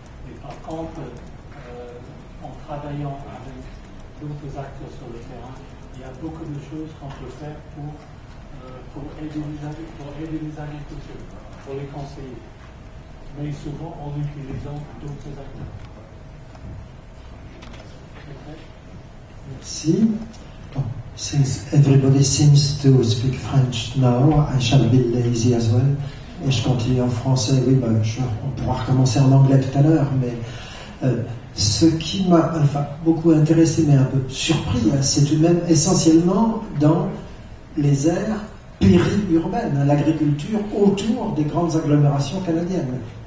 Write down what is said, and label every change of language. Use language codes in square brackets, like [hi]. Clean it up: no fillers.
[fr] Mais par contre, en travaillant avec d'autres acteurs sur le terrain, il y a beaucoup de choses qu'on peut faire pour aider les agriculteurs, pour les conseiller. Mais souvent en utilisant d'autres acteurs. Merci. [en] Since everybody seems to speak French now, I shall be lazy as well. [fr] Et je continue en français. Oui, on pourra recommencer en anglais tout à l'heure, mais ce qui m'a beaucoup intéressé, mais un peu surpris, c'est tout de même essentiellement dans les aires périurbaines, l'agriculture autour des grandes agglomérations canadiennes.